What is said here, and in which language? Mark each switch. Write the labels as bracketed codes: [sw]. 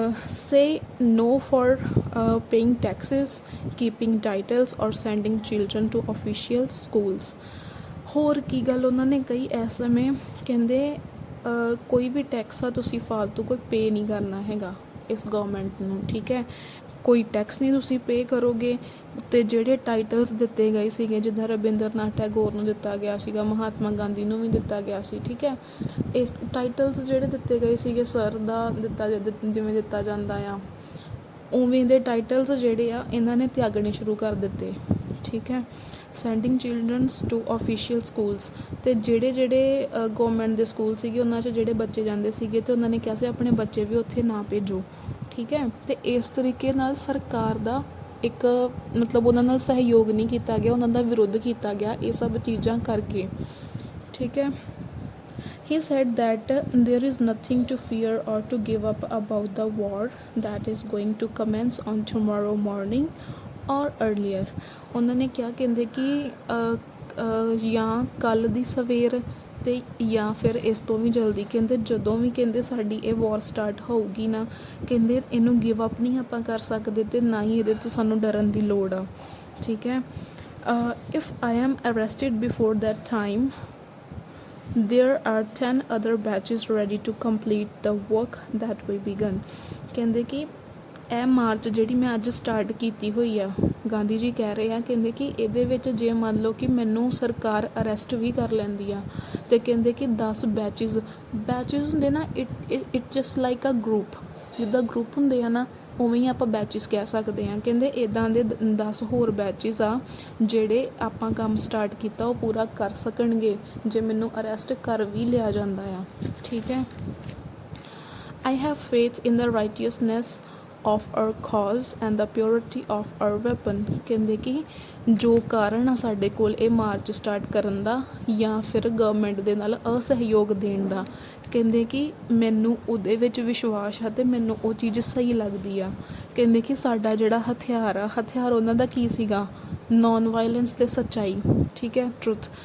[en] Say no for paying taxes, keeping titles or sending children to official schools. [pa] ਹੋਰ ਕੀ ਗੱਲ ਉਹਨਾਂ ਨੇ ਕਹੀ ਇਸ ਸਮੇਂ, ਕਹਿੰਦੇ ਕੋਈ ਵੀ ਟੈਕਸ ਆ ਤੁਸੀਂ ਫਾਲਤੂ ਕੋਈ ਪੇ ਨਹੀਂ ਕਰਨਾ ਹੈਗਾ ਇਸ ਗੌਰਮੈਂਟ ਨੂੰ, ਠੀਕ ਹੈ। ਕੋਈ ਟੈਕਸ ਨਹੀਂ ਤੁਸੀਂ ਪੇ ਕਰੋਗੇ ਅਤੇ ਜਿਹੜੇ ਟਾਈਟਲਸ ਦਿੱਤੇ ਗਏ ਸੀਗੇ ਜਿੱਦਾਂ ਰਵਿੰਦਰ ਨਾਥ ਟੈਗੋਰ ਨੂੰ ਦਿੱਤਾ ਗਿਆ ਸੀਗਾ, ਮਹਾਤਮਾ ਗਾਂਧੀ ਨੂੰ ਵੀ ਦਿੱਤਾ ਗਿਆ ਸੀ, ਠੀਕ ਹੈ। ਇਸ ਟਾਈਟਲਸ ਜਿਹੜੇ ਦਿੱਤੇ ਗਏ ਸੀਗੇ ਸਰ ਦਾ ਜਿਵੇਂ ਦਿੱਤਾ ਜਾਂਦਾ ਆ ਉਵੇਂ ਦੇ ਟਾਈਟਲਸ ਜਿਹੜੇ ਆ ਇਹਨਾਂ ਨੇ ਤਿਆਗਣੇ ਸ਼ੁਰੂ ਕਰ ਦਿੱਤੇ, ਠੀਕ ਹੈ। [en] Sending childrens to official schools. [pa] ਅਤੇ ਜਿਹੜੇ ਗੌਰਮੈਂਟ ਦੇ ਸਕੂਲ ਸੀਗੇ ਉਹਨਾਂ 'ਚ ਜਿਹੜੇ ਬੱਚੇ ਜਾਂਦੇ ਸੀਗੇ ਅਤੇ ਉਹਨਾਂ ਨੇ ਕਿਹਾ ਸੀ ਆਪਣੇ ਬੱਚੇ ਵੀ ਉੱਥੇ ਨਾ ਭੇਜੋ, ਠੀਕ ਹੈ। ਅਤੇ ਇਸ ਤਰੀਕੇ ਨਾਲ ਸਰਕਾਰ ਦਾ ਇੱਕ ਮਤਲਬ ਉਹਨਾਂ ਨਾਲ ਸਹਿਯੋਗ ਨਹੀਂ ਕੀਤਾ ਗਿਆ, ਉਹਨਾਂ ਦਾ ਵਿਰੋਧ ਕੀਤਾ ਗਿਆ ਇਹ ਸਭ ਚੀਜ਼ਾਂ ਕਰਕੇ, ਠੀਕ ਹੈ। [en] He said that there is nothing to fear or to give up about the war that is going to commence on tomorrow morning or earlier. [pa] ਉਹਨਾਂ ਨੇ ਕਿਹਾ, ਕਹਿੰਦੇ ਕਿ ਜਾਂ ਕੱਲ੍ਹ ਦੀ ਸਵੇਰ ਅਤੇ ਜਾਂ ਫਿਰ ਇਸ ਤੋਂ ਵੀ ਜਲਦੀ, ਕਹਿੰਦੇ ਜਦੋਂ ਵੀ ਕਹਿੰਦੇ ਸਾਡੀ ਇਹ ਵਾਰ ਸਟਾਰਟ ਹੋਊਗੀ ਨਾ, ਕਹਿੰਦੇ ਇਹਨੂੰ ਗਿਵ ਅਪ ਨਹੀਂ ਆਪਾਂ ਕਰ ਸਕਦੇ ਅਤੇ ਨਾ ਹੀ ਇਹਦੇ ਤੋਂ ਸਾਨੂੰ ਡਰਨ ਦੀ ਲੋੜ ਆ, ਠੀਕ ਹੈ। [en] If I am arrested before that time, there are 10 other batches ready to complete the work that we begun। [pa] ਕਹਿੰਦੇ ਕਿ ਇਹ ਮਾਰਚ ਜਿਹੜੀ ਮੈਂ ਅੱਜ ਸਟਾਰਟ ਕੀਤੀ ਹੋਈ ਆ, ਗਾਂਧੀ ਜੀ ਕਹਿ ਰਹੇ ਆ, ਕਹਿੰਦੇ ਕਿ ਇਹਦੇ ਵਿੱਚ ਜੇ ਮੰਨ ਲਓ ਕਿ ਮੈਨੂੰ ਸਰਕਾਰ ਅਰੈਸਟ ਵੀ ਕਰ ਲੈਂਦੀ ਆ ਅਤੇ ਕਹਿੰਦੇ ਕਿ 10 ਬੈਚਿਸ ਹੁੰਦੇ ਨਾ, [en] it just like a group, [pa] ਜਿੱਦਾਂ ਗਰੁੱਪ ਹੁੰਦੇ ਆ ਨਾ ਉਵੇਂ ਹੀ ਆਪਾਂ ਬੈਚਿਸ ਕਹਿ ਸਕਦੇ ਹਾਂ। ਕਹਿੰਦੇ ਇੱਦਾਂ ਦੇ 10 ਹੋਰ ਬੈਚਿਸ ਆ ਜਿਹੜੇ ਆਪਾਂ ਕੰਮ ਸਟਾਰਟ ਕੀਤਾ ਉਹ ਪੂਰਾ ਕਰ ਸਕਣਗੇ ਜੇ ਮੈਨੂੰ ਅਰੈਸਟ ਕਰ ਵੀ ਲਿਆ ਜਾਂਦਾ ਆ। ਠੀਕ ਹੈ। [en] I have faith in the righteousness of our cause and the purity of our weapon। [pa] ਕਹਿੰਦੇ ਕਿ ਜੋ ਕਾਰਨ ਆ ਸਾਡੇ ਕੋਲ ਇਹ ਮਾਰਚ ਸਟਾਰਟ ਕਰਨ ਦਾ ਜਾਂ ਫਿਰ ਗਵਰਨਮੈਂਟ ਦੇ ਨਾਲ ਅਸਹਿਯੋਗ ਦੇਣ ਦਾ, ਕਹਿੰਦੇ ਕਿ ਮੈਨੂੰ ਉਹਦੇ ਵਿੱਚ ਵਿਸ਼ਵਾਸ ਆ ਅਤੇ ਮੈਨੂੰ ਉਹ ਚੀਜ਼ ਸਹੀ ਲੱਗਦੀ ਆ। ਕਹਿੰਦੇ ਕਿ ਸਾਡਾ ਜਿਹੜਾ ਹਥਿਆਰ ਉਹਨਾਂ ਦਾ ਕੀ ਸੀਗਾ, ਨੋਨ ਵਾਇਲੈਂਸ ਅਤੇ ਸੱਚਾਈ। ਠੀਕ ਹੈ, ਟਰੁੱਥ।